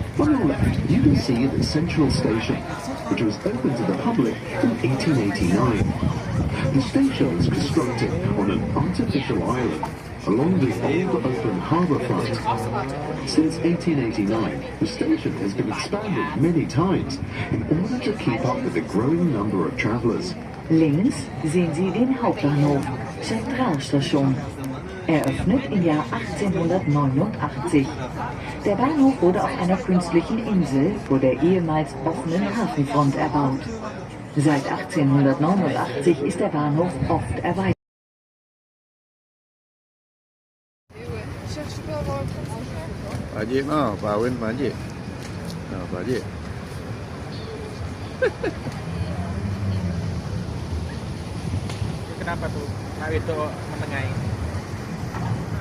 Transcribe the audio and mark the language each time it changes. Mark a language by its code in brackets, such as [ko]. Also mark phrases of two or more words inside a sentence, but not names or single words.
[en] On your left, you can see the Central Station, which was opened to the public in 1889. The station was constructed on an artificial island along the old open harbour front. Since 1889, the station has been expanded many times in order to keep up with the growing number of travellers. [de] Links sehen Sie den Hauptbahnhof, Zentralstation. Eröffnet im Jahr 1889. Der Bahnhof wurde auf einer künstlichen Insel vor der ehemals offenen Hafenfront erbaut. Seit 1889 ist der Bahnhof oft erweitert. [id] Pak Haji, Pak Awin, Pak Haji. Pak Haji. Kenapa tuh? Nah itu menengahi.